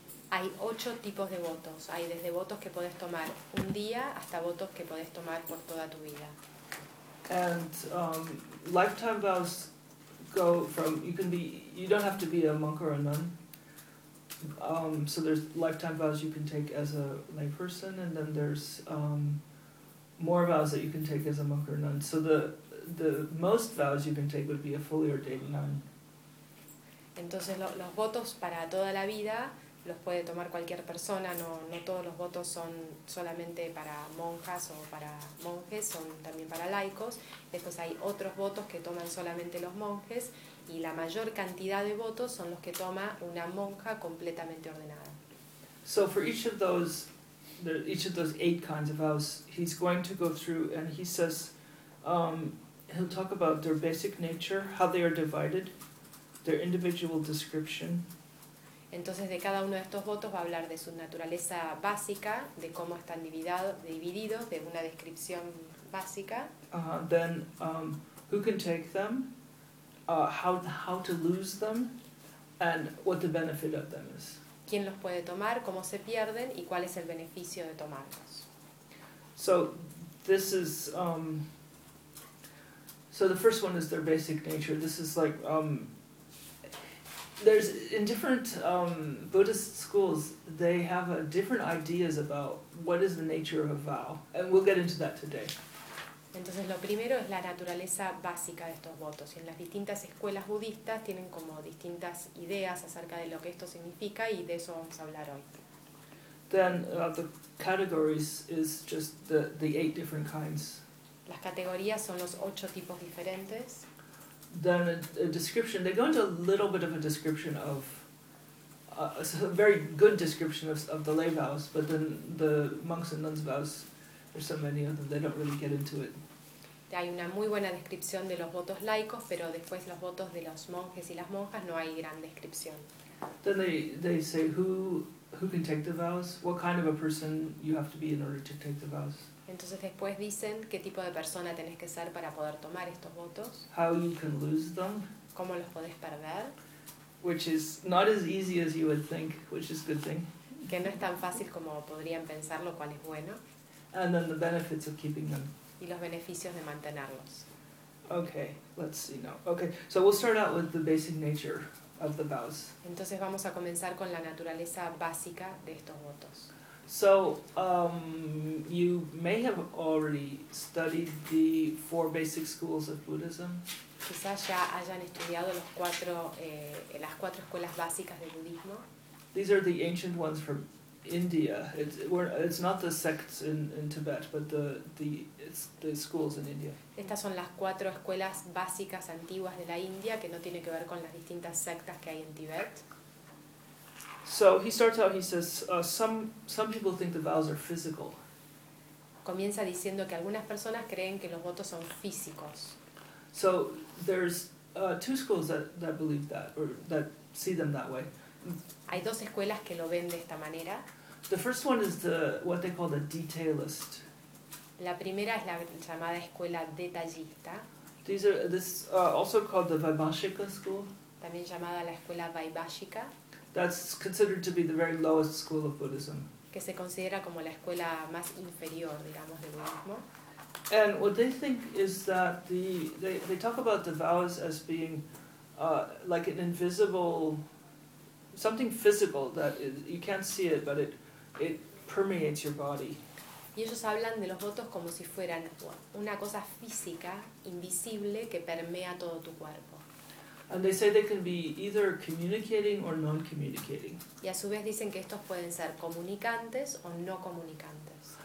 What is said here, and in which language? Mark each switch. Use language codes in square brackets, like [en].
[es] Hay 8 tipos de votos. Hay desde votos que puedes tomar un día hasta votos que puedes tomar por toda tu vida. [en] And lifetime vows go from, you can be, you don't have to be a monk or a nun. So there's lifetime vows you can take as a lay person, and then there's more vows that you can take as a monk or a nun. So the most vows you can take would be a fully ordained nun. [es] Entonces los votos para toda la vida los puede tomar cualquier persona, no todos los votos son solamente para monjas o para monjes, son también para laicos. Después hay otros votos que toman solamente los monjes, y la mayor cantidad de votos son los que toma una monja completamente ordenada. [en] So for each of those 8 kinds of vows, he's going to go through and he says, he'll talk about their basic nature, how they are divided, their individual description. [es] Entonces de cada uno de estos votos va a hablar de su naturaleza básica, de cómo están divididos, de una descripción básica. [en] Then who can take them, how to lose them, and what the benefit of them is. [es] ¿Quién los puede tomar, cómo se pierden y cuál es el beneficio de tomarlos? [en] So this is so the first one is their basic nature. This is like there's in different Buddhist schools, they have different ideas about what is the nature of a vow, and we'll get into that today. [es] Entonces lo primero es la naturaleza básica de estos votos, y en las distintas escuelas budistas tienen como distintas ideas acerca de lo que esto significa, y de eso vamos a hablar hoy. [en] Then the categories is just the eight different kinds. [es] Las categorías son los ocho tipos diferentes. [en] Then a description, they go into a little bit of a description of a very good description of the lay vows, but then the monks and nuns vows, there's so many of them, they don't really get into it. [es] Hay una muy buena descripción de los votos laicos, pero después los votos de los monjes y las monjas no hay gran descripción. [en] Then they say who can take the vows, what kind of a person you have to be in order to take the vows. [es] Entonces después dicen qué tipo de persona tenés que ser para poder tomar estos votos. [en] How you can lose them. [es] Cómo los podés perder. [en] Which is not as easy as you would think, which is a good thing. [es] Que no es tan fácil como podrían pensar, lo cual es bueno. [en] And then the benefits of keeping them. [es] Y los beneficios de mantenerlos. [en] Okay, let's see now. Okay, so we'll start out with the basic nature of the vows. [es] Entonces vamos a comenzar con la naturaleza básica de estos votos. [en] So, you may have already studied the four basic schools of Buddhism. [es] Quizás ya hayan estudiado los cuatro, las cuatro escuelas básicas del budismo. [en] These are the ancient ones from India. It's not the sects in Tibet, but the schools in India. [es] Estas son las cuatro escuelas básicas antiguas de la India, que no tiene que ver con las distintas sectas que hay en Tibet. [en] So he starts out, he says, some people think the vows are physical. [es] Comienza diciendo que algunas personas creen que los votos son físicos. [en] So there's two schools that believe that, or that see them that way. [es] Hay dos escuelas que lo ven de esta manera. [en] The first one is what they call the detailist. [es] La primera es la llamada escuela detallista. [en] This is also called the Vaibhashika school. [es] También llamada la escuela Vaibhashika. [en] That's considered to be the very lowest school of Buddhism. [es] Que se considera como la escuela más inferior, digamos, del budismo. [en] And what they think is that they talk about the vows as being like an invisible, something physical that you can't see it, but it permeates your body. [es] Y ellos hablan de los votos como si fueran una cosa física, invisible, que permea todo tu cuerpo. [en] And they say they can be either communicating or non-communicating. [es] Y a su vez dicen que estos pueden ser comunicantes o no comunicantes.